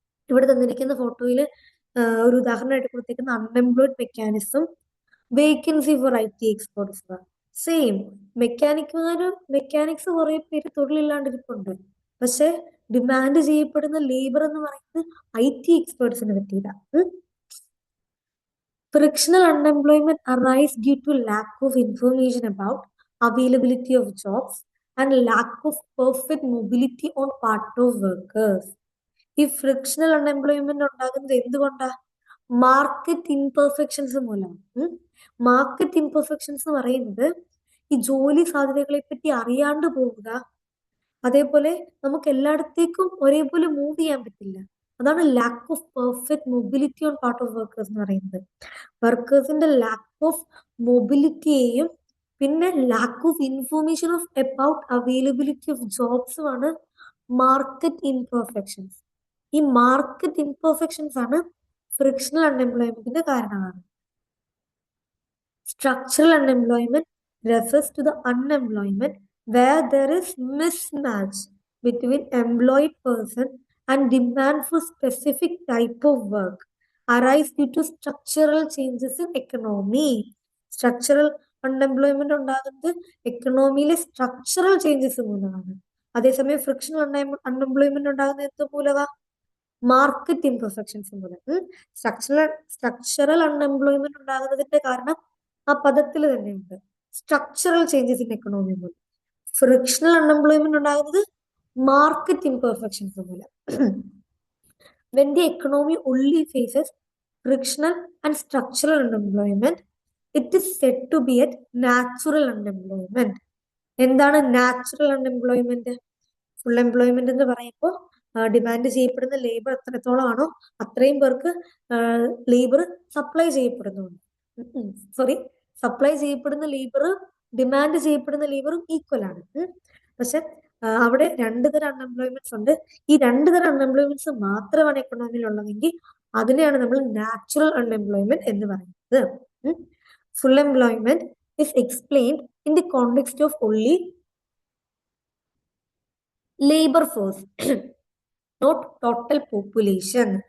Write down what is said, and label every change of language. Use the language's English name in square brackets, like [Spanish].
[Malayalam] ഇവിടെ തന്നിരിക്കുന്ന ഫോട്ടോയിൽ ഒരു ഉദാഹരണമായിട്ട് കൊടുത്തേക്കുന്ന unemployed mechanism, vacancy four IT experts. Same mechanics കുറെ പേര് തൊഴിലില്ലാണ്ടിരിപ്പുണ്ട്, പക്ഷെ ഡിമാൻഡ് ചെയ്യപ്പെടുന്ന ലേബർ എന്ന് പറയുന്നത് IT എക്സ്പേർട്സിന് പറ്റിയതാണ്. [English] Frictional unemployment arises due to lack of information about availability of jobs and lack of perfect mobility on part of workers. [Malayalam] ഈ frictional unemployment ഉണ്ടാകുന്നത് എന്തുകൊണ്ടാ? മാർക്കറ്റ് ഇംപെർഫെക്ഷൻസ് മൂലമാണ്. മാർക്കറ്റ് ഇംപെർഫെക്ഷൻസ് എന്ന് പറയുന്നത് ഈ ജോലി സാധ്യതകളെ പറ്റി അറിയാണ്ട് പോവുക, അതേപോലെ നമുക്ക് എല്ലായിടത്തേക്കും ഒരേപോലെ മൂവ് ചെയ്യാൻ പറ്റില്ല. അതാണ് lack of perfect mobility on part of workers എന്ന് പറയുന്നത്. വർക്കേഴ്സിന്റെ ലാക്ക് ഓഫ് മൊബിലിറ്റിയെയും പിന്നെ lack of information of about availability of ജോബ്സുമാണ് market imperfections. ഈ മാർക്കറ്റ് ഇംപെർഫെക്ഷൻസ് ആണ് ഫ്രിക്ഷണൽ അൺഎംപ്ലോയ്മെന്റിന്റെ കാരണമാണ്. [English] Structural unemployment refers to the unemployment where there is mismatch between employed person and demand for specific type of work arise due to structural changes in economy. [Malayalam] Structural unemployment ഉണ്ടാകുന്നത് എക്കണോമിയിലെ structural changes മൂലമാണ്. അതേസമയം frictional unemployment ഉണ്ടാകുന്നത് എന്ത് മൂലമാ? Market imperfections മൂലം. Structural unemployment ഉണ്ടാകുന്നതിന്റെ കാരണം ആ പദത്തിൽ തന്നെയുണ്ട്, സ്ട്രക്ചറൽ ചേഞ്ചസ് ഇൻ എക്കണോമി മൂലം. ഫ്രിക്ഷണൽ അൺഎംപ്ലോയ്മെന്റ് ഉണ്ടാകുന്നത് മാർക്കറ്റ് ഇംപെർഫെക്ഷൻസ് മൂലം. [English] When the economy only faces frictional and structural unemployment, it is said to be at natural unemployment. [Malayalam] എന്താണ് നാച്ചുറൽ അൺഎംപ്ലോയ്മെന്റ്? ഫുൾ എംപ്ലോയ്മെന്റ് എന്ന് പറയുമ്പോൾ ഡിമാൻഡ് ചെയ്യപ്പെടുന്ന ലേബർ എത്രത്തോളം ആണോ അത്രയും പേർക്ക് ലേബർ സപ്ലൈ ചെയ്യപ്പെടുന്നുണ്ട്. സപ്ലൈ ചെയ്യപ്പെടുന്ന ലേബർ ഡിമാൻഡ് ചെയ്യപ്പെടുന്ന ലേബറും ഈക്വൽ ആണ്. പക്ഷെ അവിടെ രണ്ടു തരം അൺഎംപ്ലോയ്മെന്റ്സ് ഉണ്ട്. ഈ രണ്ടു തരം അൺഎംപ്ലോയ്മെന്റ്സ് മാത്രമാണ് എക്കണോമിയിൽ ഉള്ളതെങ്കിൽ അതിനെയാണ് നമ്മൾ നാച്ചുറൽ അൺഎംപ്ലോയ്മെന്റ് എന്ന് പറയുന്നത്. [English] Full employment is explained in the context of only labor force, not total population.